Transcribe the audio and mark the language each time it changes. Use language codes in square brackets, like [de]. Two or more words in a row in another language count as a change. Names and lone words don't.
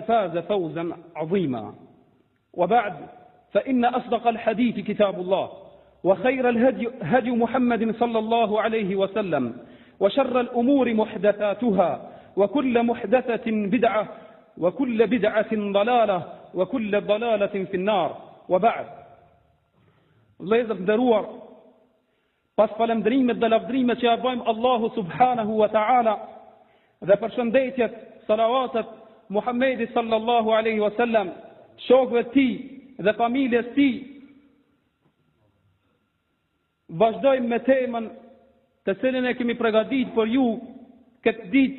[ar] فاز فوزا عظيما وبعد فإن أصدق الحديث كتاب الله وخير الهدي هدي محمد صلى الله عليه وسلم وشر الأمور محدثاتها وكل محدثة بدعة وكل بدعة ضلالة وكل ضلالة في النار [sq] وبعد vëllezër nderuar, pas falëndrimit dhe lavdrimit që ja bëjmë Allahu [ar] سبحانه وتعالى [sq] dhe përshëndetjet, salavatet Muhammedit [ar] صلى الله عليه وسلم, [sq] shokëve të tij dhe familjes së tij, vazhdojmë me temën të cilën e kemi përgatitur për ju këtë ditë.